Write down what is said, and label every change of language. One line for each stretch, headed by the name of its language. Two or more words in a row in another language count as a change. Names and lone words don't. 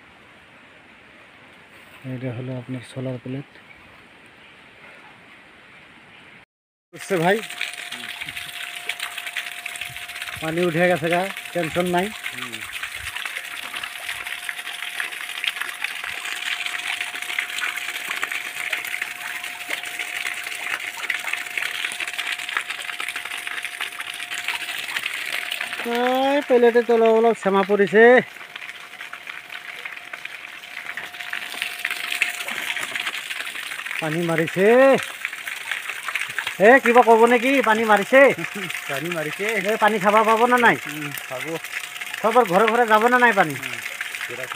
Bangla: এইটা হলো আপনার সোলার প্লেট বুঝছে ভাই, পানি উঠে গেছে গা, টেনশন নাই।
Assamese: প্লেটে তলে অলপ শ্যামা পৰিছে, পানী মাৰিছে, কিবা ক'ব নেকি? পানী মাৰিছে, পানী খাব পাব না নাই? সবৰ ঘৰে ঘৰে যাব না নাই পানী?